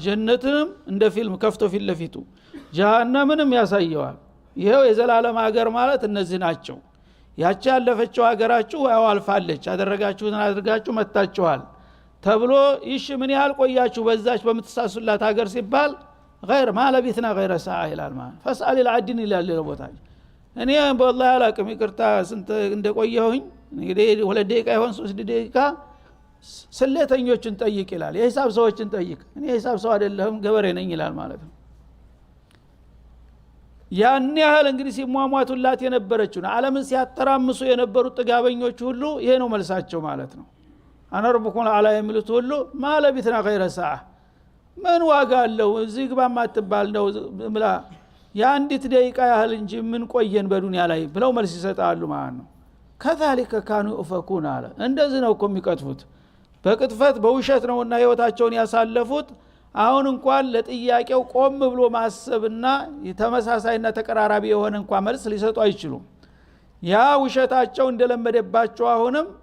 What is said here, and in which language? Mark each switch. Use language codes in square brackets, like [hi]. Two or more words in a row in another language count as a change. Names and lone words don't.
[am] ጀነትንም እንደ ፊልም ከፍቶ ፊት ለፊቱ ጀሃነምንም ያሳየዋል። ይሄው የዘላለም ሀገር ማለት እነዚህ ናቸው። ያቺ ያለፈችው ሀገራችሁ ያው አልፋለች፣ አደረጋችሁትን አድርጋችሁ መጣችኋል ተብሎ ይሽ ምን ያህል ቆያችሁ በዛች በምትሳሱላት ሀገር ሲባል [ar] غير ما لبثنا غير ساعه [am] ይላል ማለት [ar] فاسال العدن [am] ይላል ለቦታው። እኔ በአላህ አላቅም ይቅርታ ስንት እንደቆየሁኝ እንግዲህ 2 ደቂቃ ይሆን 3 ደቂቃ ስሌተኞችን ጠይቅ ይላል። የሂሳብ ሰዎችን ጠይቅ፣ እኔ የሂሳብ ሰው አይደለሁም ገበሬ ነኝ ይላል ማለት ነው። ያን ያህል እንግዲህ ሲሟሟቱላት የነበረችው ዓለምን ሲያተራምሱ የነበሩት ጥጋበኞች ሁሉ ይሄ ነው መልሳቸው ማለት ነው። አነርብኩም አላ የሚሉት ሁሉ [ar] ما لبثنا غير ساعة [am] ምን ዋጋ አለው እዚህ ግባ ማትባል ነው ምላ የአንዲት ደቂቃ ያህል እንጂ ምን ቆየን በዱንያ ላይ ብለው መልስ ይሰጣሉ ማለት ነው። [ar] كذلك كانوا يؤفكون [am] አለ እንደዚህ ነው እኮ የሚቀጥፉት በቅጥፈት በውሸት ነውና ህይወታቸውን ያሳለፉት አሁን እንኳን ለጥያቄው ቆም ብሎ ማሰብና የተመሳሳይና ተቀራራቢ የሆነ እንኳን መልስ ሊሰጡ አይችሉም ያ ውሸታቸው እንደለመደባቸው አሁንም